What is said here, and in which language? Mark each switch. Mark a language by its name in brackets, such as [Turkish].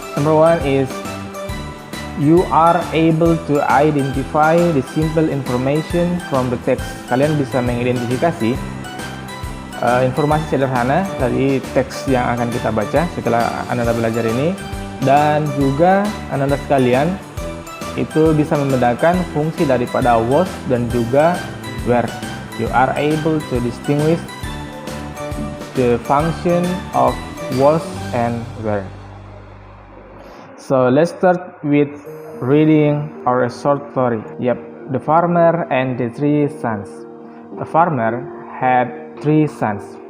[English] Number one is you are able to identify the simple information from the text. [Indonesian] Kalian bisa mengidentifikasi informasi sederhana dari teks yang akan kita baca setelah Anda belajar ini, dan juga Anda sekalian itu bisa membedakan fungsi daripada was dan juga were. [English] You are able to distinguish the function of was and were. So let's start with reading our short story. Yep, the farmer and the three sons. The farmer had three sons.